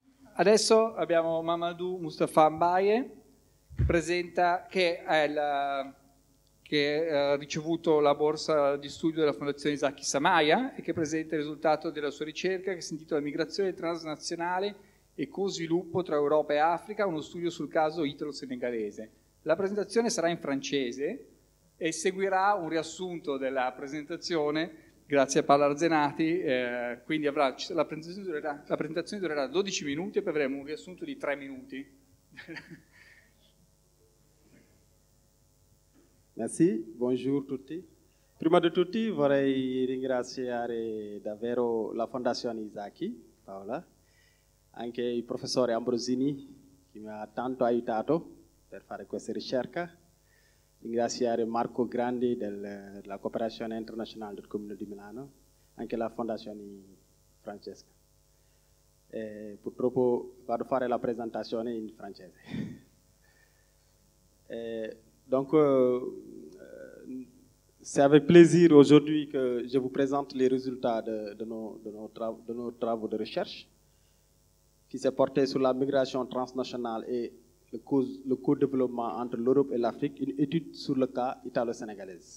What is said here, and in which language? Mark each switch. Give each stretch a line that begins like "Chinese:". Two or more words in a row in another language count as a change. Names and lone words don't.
Italian: Adesso abbiamo Mamadou Moustapha Mbaye che ha ricevuto la borsa di studio della Fondazione Isaki Samaya e che presenta il risultato della sua ricerca che si intitola Migrazione transnazionale e co-sviluppo tra Europa e Africa, uno studio sul caso italo-senegalese. La presentazione sarà in francese e seguirà un riassunto della presentazione grazie a Paolo Arzenati, quindi la presentazione durerà 12 minuti e poi avremo un riassunto di 3 minuti.
French: Merci, bonjour tutti.
Italian: Prima di tutto vorrei ringraziare davvero la Fondazione Isaki, Paola, anche il professore Ambrosini che mi ha tanto aiutato per fare questa ricerca. Ringraziare Marco Grandi della Cooperazione Internazionale del Comune di Milano, anche la Fondazione Francesca. Purtroppo vado a fare la presentazione in francese.
French: Donc, c'est avec plaisir aujourd'hui que je vous présente les résultats de nos travaux de recherche qui s'est porté sur la migration transnationale et le co-développement entre l'Europe et l'Afrique, une étude sur le cas italo-sénégalais.